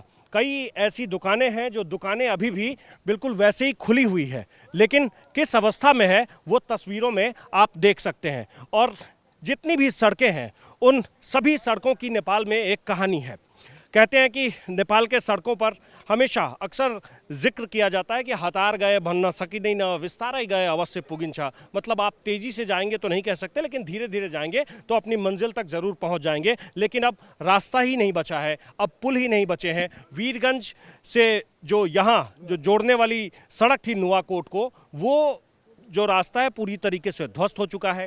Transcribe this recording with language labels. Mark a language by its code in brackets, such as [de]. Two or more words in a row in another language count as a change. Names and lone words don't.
[hi] कई ऐसी दुकानें हैं जो दुकानें अभी भी बिल्कुल वैसे ही खुली हुई है, लेकिन किस अवस्था में है वो तस्वीरों में आप देख सकते हैं। और जितनी भी सड़कें हैं उन सभी सड़कों की नेपाल में एक कहानी है। कहते हैं कि नेपाल के सड़कों पर हमेशा अक्सर जिक्र किया जाता है कि [ne] हतार गए भन्न सकिँदैन, विस्तारै गए अवश्य पुगिन्छ। [hi] मतलब आप तेज़ी से जाएंगे तो नहीं कह सकते, लेकिन धीरे धीरे जाएंगे तो अपनी मंजिल तक ज़रूर पहुंच जाएंगे। लेकिन अब रास्ता ही नहीं बचा है, अब पुल ही नहीं बचे हैं। वीरगंज से जो यहाँ जो जोड़ने वाली सड़क थी नुआकोट को, वो जो रास्ता है पूरी तरीके से ध्वस्त हो चुका है।